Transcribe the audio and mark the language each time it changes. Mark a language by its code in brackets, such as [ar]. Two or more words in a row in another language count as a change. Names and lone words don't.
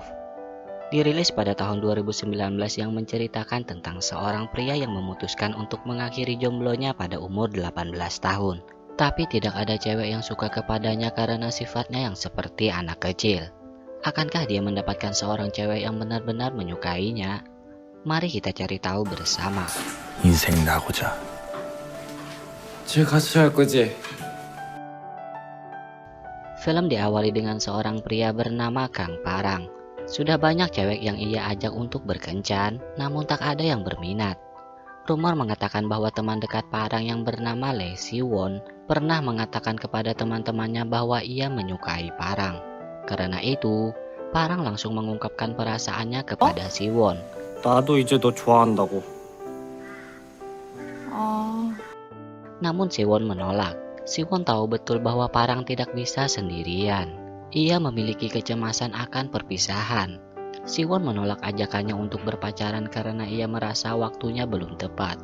[id] Dirilis pada tahun 2019 yang menceritakan tentang seorang pria yang memutuskan untuk mengakhiri jomblonya pada umur 18 tahun. Tapi tidak ada cewek yang suka kepadanya karena sifatnya yang seperti anak kecil. Akankah dia mendapatkan seorang cewek yang benar-benar menyukainya? Mari kita cari tahu bersama. [ko] 인생 나고자. 쟤 같이 할 거지? [id] Film diawali dengan seorang pria bernama Kang Parang. Sudah banyak cewek yang ia ajak untuk berkencan, namun tak ada yang berminat. Rumor mengatakan bahwa teman dekat Parang yang bernama Lee Si-won pernah mengatakan kepada teman-temannya bahwa ia menyukai Parang. Karena itu, Parang langsung mengungkapkan perasaannya kepada Si-won. [ko] 나도 이제 너 좋아한다고. [id] Namun Si-won menolak. Si-won tahu betul bahwa Parang tidak bisa sendirian. Ia memiliki kecemasan akan perpisahan. Si-won menolak ajakannya untuk berpacaran karena ia merasa waktunya belum tepat.